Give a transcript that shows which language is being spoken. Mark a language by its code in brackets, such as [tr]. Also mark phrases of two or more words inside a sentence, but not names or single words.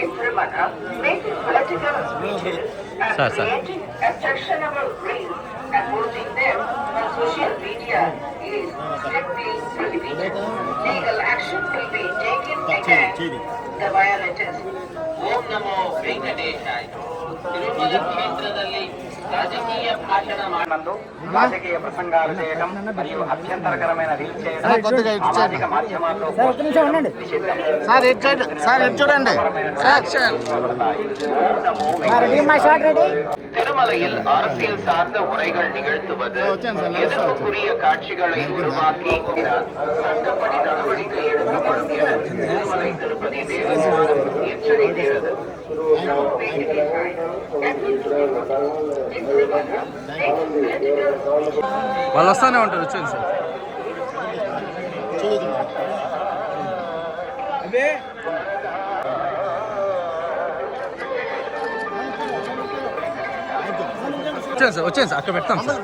[en] Nirmala, making political speeches and creating objectionable reels and posting them on social media is strictly prohibited. Legal action will be taken against the violators. [kn] ಓಂ ನಮೋ ವೆಂಕಟೇಶಾಯ. ತಿರುಮಲ ಕ್ಷೇತ್ರದಲ್ಲಿ [te] రాజకీయ భాషణ నందు రాజకీయ ప్రసంగాలు చేయడం మరియు అభ్యంతరకరమైన రీల్స్ చేయడం సామాజిక మాధ్యమాల్లో [ta] திருமலையில் அரசியல் சார்ந்த உரைகள் நிகழ்த்துவது எதிர்ப்புக்குரிய காட்சிகளை உருவாக்கி சட்டப்படி நடவடிக்கை எடுக்கப்படும் என திருமலை திருப்பதி தேவஸ்தானம் எச்சரிக்கிறது. [te] వాళ్ళు వస్తానే ఉంటారు. వచ్చేది సార్. వచ్చేది సార్. అక్కడ పెడతాం సార్.